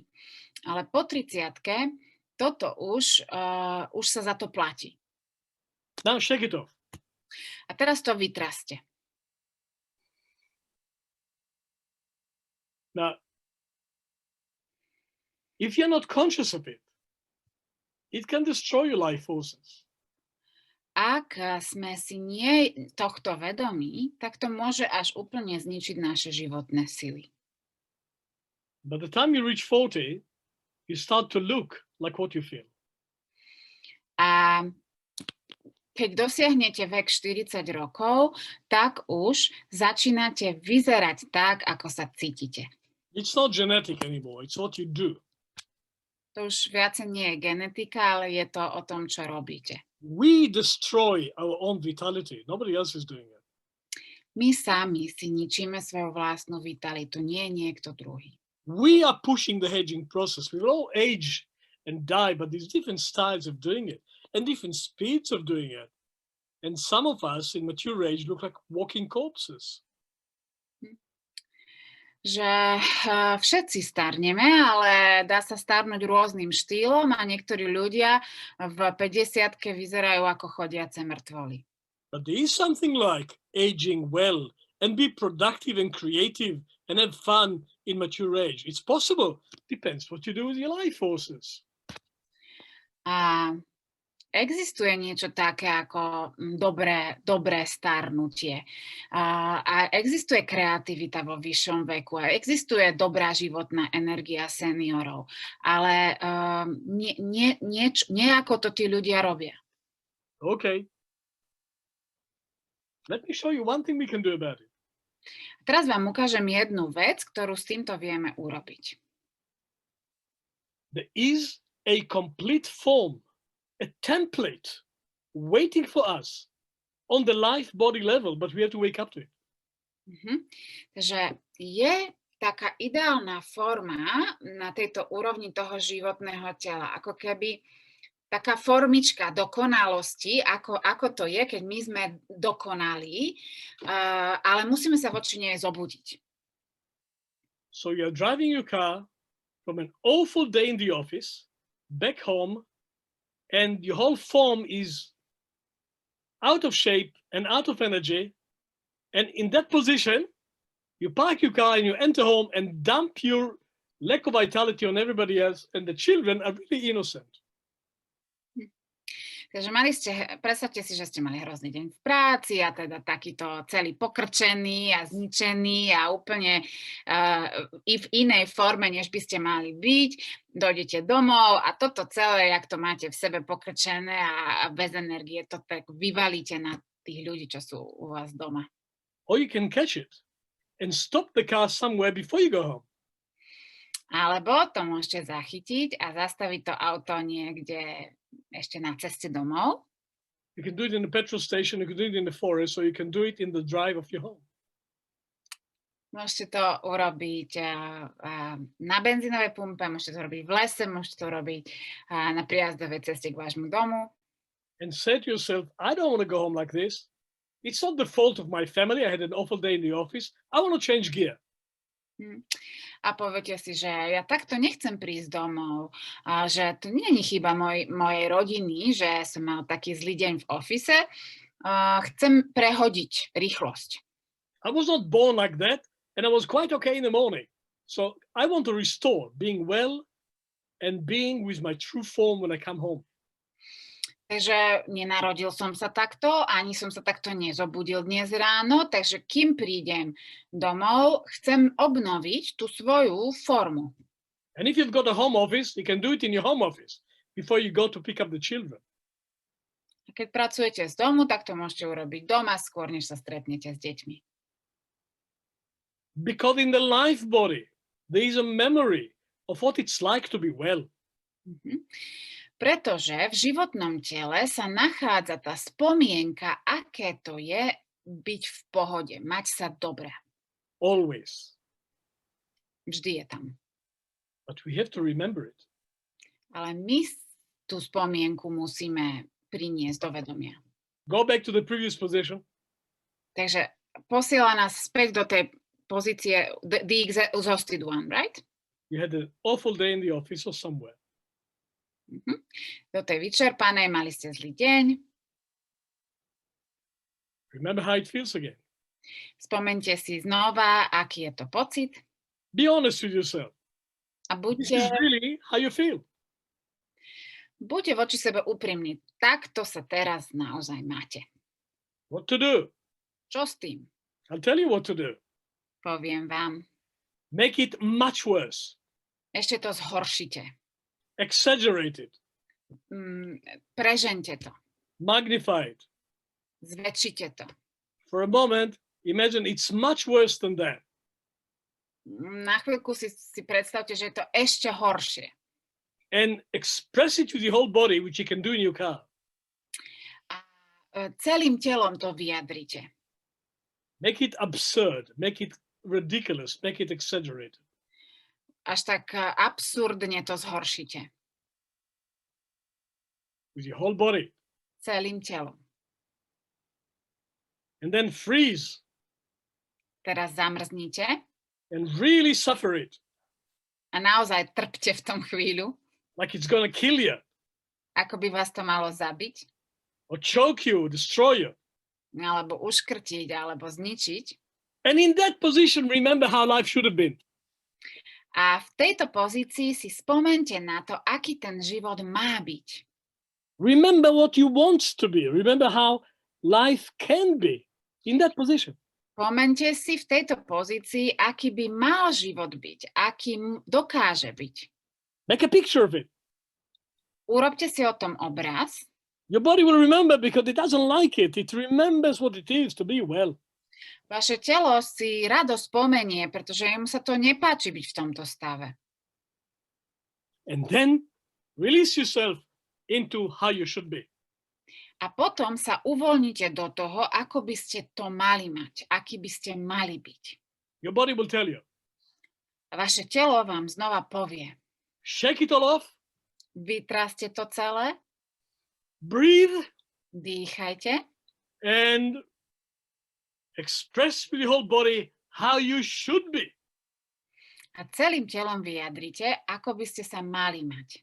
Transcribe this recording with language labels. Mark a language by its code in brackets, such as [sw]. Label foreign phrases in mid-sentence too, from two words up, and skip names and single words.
[sk] Ale po 30-ke toto už sa za to platí. [en] Now shake it off. [sk] A teraz to vytraste. [en] Now, if you're not conscious of it, it can destroy your life forces. [sk] Ak sme si nie tohto vedomí, tak to môže až úplne zničiť naše životné sily. [en] By the time you reach 40, you start to look like what you feel. [sk] A keď dosiahnete vek 40 rokov, tak už začínate vyzerať tak, ako sa cítite. [en] It's not genetic anymore, it's what you do. [sk] To už viacej nie je genetika, ale je to o tom, čo robíte. [en] We destroy our own vitality. Nobody else is doing it. [sk] My sami si ničíme svoju vlastnú vitalitu, nie niekto druhý. [en] We are pushing the aging process. We will all age and die, but there's different styles of doing it and different speeds of doing it. And some of us in mature age look like walking corpses. [sk] Že všetci starneme, ale dá sa starnúť rôznym štýlom a niektorí ľudia v 50-ke vyzerajú ako chodiace mŕtvoly. [en] But there is something like aging well and be productive and creative and have fun in mature age. It's possible. Depends what you do with your life forces. [sk] A existuje niečo také ako dobré starnutie. A existuje kreativita vo vyššom veku. A existuje dobrá životná energia seniorov. Ale nejako to tí ľudia robia. [en] Okay. Let me show you one thing we can do about it. [sk] Teraz vám ukážem jednu vec, ktorú s týmto vieme urobiť. [en] There is a complete form, a template waiting for us on the life body level, but we have to wake up to it. [sk] Takže je taká ideálna forma na tejto úrovni toho životného tela, ako keby taká formička dokonalosti, ako to je, keď my sme dokonalí, ale musíme sa voči nej zobudiť. [en] So you're driving your car from an awful day in the office, back home, and your whole form is out of shape and out of energy. And in that position, you park your car and you enter home and dump your lack of vitality on everybody else. And the children are really innocent. [sk] Takže predstavte si, že ste mali hrozný deň v práci a teda takýto celý pokrčený a zničený a úplne i v inej forme, než by ste mali byť. Dojdete domov a toto celé, jak to máte v sebe pokrčené a bez energie, to tak vyvalíte na tých ľudí, čo sú u vás doma. [en] Or you can catch it and stop the car somewhere before you go home. [sk] Alebo to môžete zachytiť a zastaviť to auto niekde ešte na ceste domov. [en] You can do it in the petrol station, you can do it in the forest, or you can do it in the drive of your home. [sk] Môžete to urobiť na benzínovej pumpe, môžete to robiť v lese, môžete to robiť na prijazdovej ceste k vášmu domu. [en] And say to yourself, I don't want to go home like this. It's not the fault of my family. I had an awful day in the office. I want to change gear. [sk] A poviete si, že ja takto nechcem prísť domov, a že to nie je chyba mojej rodiny, že som mal taký zlý deň v office. Chcem prehodiť rýchlosť. [en] I was not born like that, and I was quite okay in the morning. So I want to restore being well and being with my true form when I come home. [sk] Takže nenarodil som sa takto, ani som sa takto nezobudil dnes ráno, takže kým prídem domov, chcem obnoviť tú svoju formu. [en] And if you've got a home office, you can do it in your home office before you go to pick up the children. [sk] A keď pracujete z domu, tak to môžete urobiť doma, skôr než sa stretnete s deťmi. [en] Because in the life body, there is a memory of what it's like to be well. [sk] Pretože v životnom tele sa nachádza tá spomienka, aké to je byť v pohode, mať sa dobre. [en] Always. [sk] Vždy je tam. [en] But we have to remember it. [sk] Ale my tú spomienku musíme priniesť do vedomia. [en] Go back to the previous position. [sk] Takže posiela nás späť do tej pozície, [en] the exhausted one, right? You had an awful day in the office or somewhere. [sk] Do tej vyčerpanej, mali ste zlý deň. [en] Remember how it feels again. [sk] Spomeňte si znova, aký je to pocit. [en] Be honest with yourself. [sk] A [en] This is really how you feel. [sk] buďte voči sebe úprimní. Takto sa teraz naozaj máte. [en] What to do? [sk] Čo s tým? [en] I'll tell you what to do. [sk] Poviem vám. [en] Make it much worse. [sk] Ešte to zhoršite. [en] Exaggerate it. [sk] Prežente to. [en] Magnify it. [sk] Zväčšite to. [en] For a moment, imagine it's much worse than that. [sk] Na chvíľku si predstavte, že je to ešte horšie. [en] And express it with your whole body, which you can do in your car. [sk] A celým telom to vyjadrite. [en] Make it absurd. Make it ridiculous. Make it exaggerated. [sk] až tak absurdne to zhoršíte. [en] With your whole body. [sk] Celým telom. [en] And then freeze. [sk] Teraz zamrznite [en] And really suffer it. [sk] a naozaj trpte v tom chvíľu, [en] like it's gonna kill you, [sk] ako by vás to malo zabiť, [en] or choke you, destroy you. [sk] alebo uškrtiť, alebo zničiť. [en] And in that position, remember how life should have been. [sk] A v tejto pozícii si spomente na to, aký ten život má byť. [en] Remember what you want to be. Remember how life can be in that position. [sk] Spomente si v tejto pozícii, aký by mal život byť, aký dokáže byť. [en] Make a picture of it. [sk] Urobte si o tom obraz. [en] Your body will remember because it doesn't like it. It remembers what it is to be well. [sk] Vaše telo si rado spomenie, pretože jemu sa to nepáči byť v tomto stave. [en] And then release yourself into how you should be. [sk] A potom sa uvoľnite do toho, ako by ste to mali mať, aký by ste mali byť. [en] Your body will tell you. [sk] A vaše telo vám znova povie. [en] Shake it all off. [sk] Vytraste to celé. [en] Breathe. [sk] Dýchajte. [en] And express with your whole body how you should be. [sk] A celým telom vyjadrite, ako by ste sa mali mať.